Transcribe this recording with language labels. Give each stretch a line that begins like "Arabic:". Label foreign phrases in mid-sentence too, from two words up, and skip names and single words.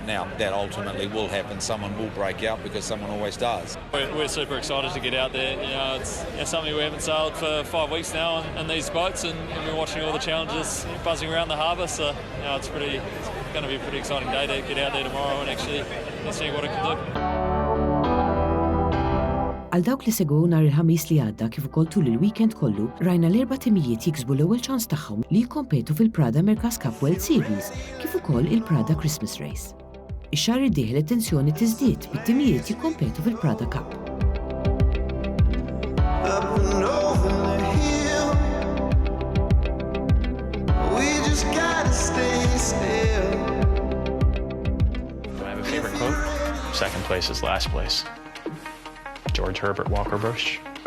English: Now, that ultimately will happen. Someone will break out because someone always does. We're super excited to get out there. It's something we haven't sailed for 5 weeks now in these boats, and we're watching all the challenges buzzing around the harbour. So, it's going to be a pretty exciting day to get out there tomorrow and actually see what it can do.
Maltese: Għal dawk li segwew nhar il-ħamis li għadda kif ukoll tul il-weekend kollu, rajna l-erba' timijiet jiksbu l-ewwel ċans tagħhom li jikkompetu fil-Prada America's Cup World Series kif ukoll il-Prada Christmas Race. Ix-xahar id-dieħel it-tensjoni tiżdied bit-timijiet jikkompetu fil-Prada Cup.
English: Second place is last place. George Herbert Walker Bush.